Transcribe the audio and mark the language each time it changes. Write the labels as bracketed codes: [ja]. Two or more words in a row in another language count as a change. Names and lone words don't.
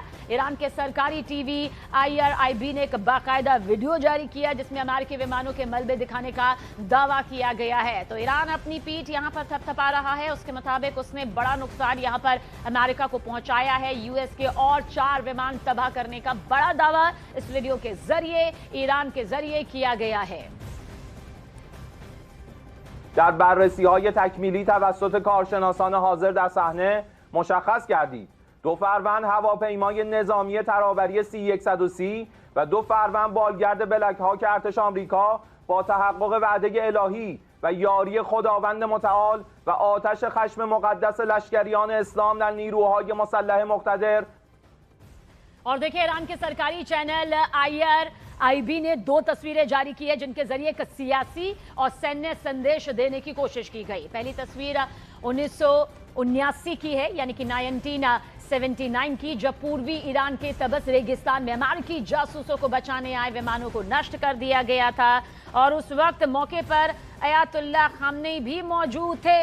[hi] ईरान के सरकारी टीवी IRIB ने एक बाकायदा वीडियो जारी किया जिसमें अमेरिकी विमानों के मलबे दिखाने का दावा किया गया है। तो ईरान अपनी पीठ यहां पर थपथपा रहा है। उसके मुताबिक उसने बड़ा नुकसान यहां पर अमेरिका को पहुंचाया है। यूएस के और 4 विमान तबाह करने का बड़ा दावा इस वीडियो के जरिए ईरान के जरिए किया गया है। [fa] در بررسی‌های تکمیلی توسط کارشناسان حاضر در صحنه مشخص کردید 2 فروند هواپیمای نظامی ترابری C-130 و 2 فروند بالگرد بلک هاک ارتش آمریکا با تحقق وعده الهی و یاری خداوند متعال و آتش خشم مقدس لشکریان اسلام در نیروهای مسلح مقتدر. [hi] और देखिए, ईरान के सरकारी चैनल IRIB ने 2 तस्वीरें जारी की है जिनके जरिए एक सियासी और सैन्य संदेश देने की कोशिश की गई। पहली तस्वीर 1979 की है, यानी कि 1979 की, जब पूर्वी ईरान के तबस रेगिस्तान में अमेरिकी जासूसों को बचाने आए विमानों को नष्ट कर दिया गया था और उस वक्त मौके पर अयातुल्लाह खामनेई भी मौजूद थे।